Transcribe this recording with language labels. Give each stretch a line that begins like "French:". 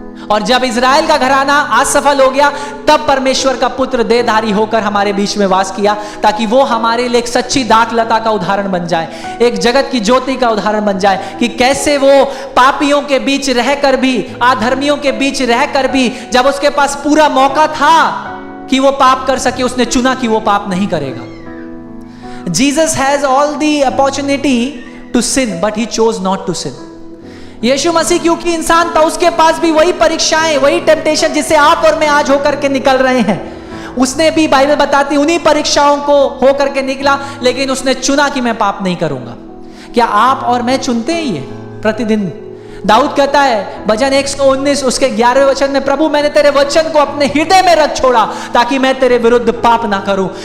Hindi: और जब इजराइल का घराना आज सफल हो गया, तब परमेश्वर का पुत्र देहधारी होकर हमारे बीच में वास किया, ताकि वो हमारे लिए एक सच्ची दाखलता का उदाहरण बन जाए, एक जगत की ज्योति का उदाहरण बन जाए, कि कैसे वो पापियों के बीच रहकर भी, अधर्मियों के बीच रहकर भी, जब उसके पास पूरा मौका था कि वो पाप कर सके, उसने चुना कि वो पाप नहीं करेगा।
English: Jesus has all the opportunity to sin, but he chose not to sin.
Hindi: यीशु मसीह क्योंकि इंसान था, उसके पास भी वही परीक्षाएं, वही टेम्पटेशन जिससे आप और मैं आज होकर के निकल रहे हैं, उसने भी, बाइबल बताती, उन्हीं परीक्षाओं को होकर के निकला, लेकिन उसने चुना कि मैं पाप नहीं करूंगा। क्या आप और मैं चुनते हैं ये प्रतिदिन? दाऊद कहता है भजन 119 उसके 11वें वचन में, प्रभु मैंने तेरे वचन को अपने हृदय में रख छोड़ा ताकि मैं तेरे विरुद्ध पाप ना करूं।